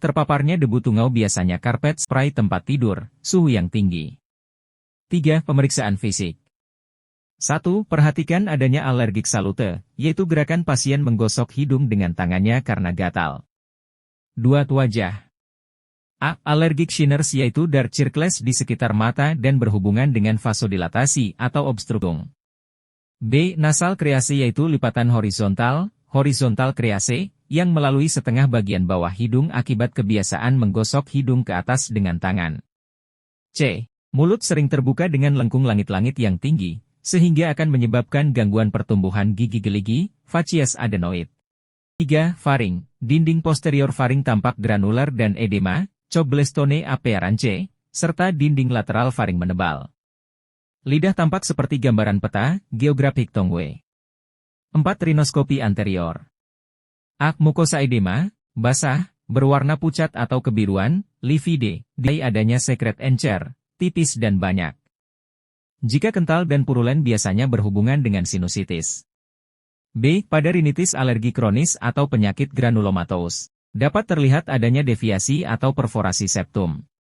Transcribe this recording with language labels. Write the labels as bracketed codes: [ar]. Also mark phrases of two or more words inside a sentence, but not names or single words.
[id] Terpaparnya debu tungau biasanya karpet spray tempat tidur, suhu yang tinggi. 3. Pemeriksaan fisik. 1. Perhatikan adanya alergik salute, yaitu gerakan pasien menggosok hidung dengan tangannya karena gatal. 2. Wajah. A. [en] Allergic shiners [id] yaitu [en] dark circles [id] di sekitar mata dan berhubungan dengan vasodilatasi atau obstruktum. B. [en] Nasal krease [id] yaitu lipatan horizontal krease, yang melalui setengah bagian bawah hidung akibat kebiasaan menggosok hidung ke atas dengan tangan. C. Mulut sering terbuka dengan lengkung langit-langit yang tinggi, sehingga akan menyebabkan gangguan pertumbuhan gigi geligi, facies adenoid. 3. Faring. Dinding posterior faring tampak granular dan edema, [en] Cobblestone appearance, [id] serta dinding lateral faring menebal. Lidah tampak seperti gambaran peta, [en] geographic tongue. [id] 4. Rinoskopi anterior. A. Mukosa edema, basah, berwarna pucat atau kebiruan, livide, di adanya sekret encer, tipis dan banyak. Jika kental dan purulen biasanya berhubungan dengan sinusitis. B. Pada rinitis alergi kronis atau penyakit granulomatous, dapat terlihat adanya deviasi atau perforasi septum.